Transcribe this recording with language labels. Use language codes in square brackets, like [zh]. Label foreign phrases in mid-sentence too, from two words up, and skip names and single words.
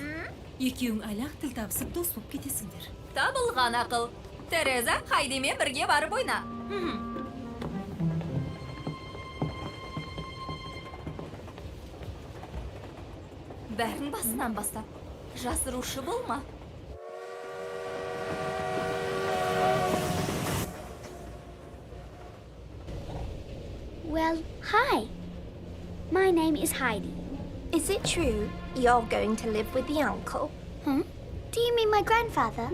[kk] Екеуің әлі-ақ тіл табысып дос болып кетесіңдер. Табылған ақыл. Тереза, Хайдимен бірге барып ойна. Бәрін басынан бастап. Жасырушы болма. [en] Well, hi. My name is Heidi. Is it true you're going to live with the uncle? Do you mean my grandfather?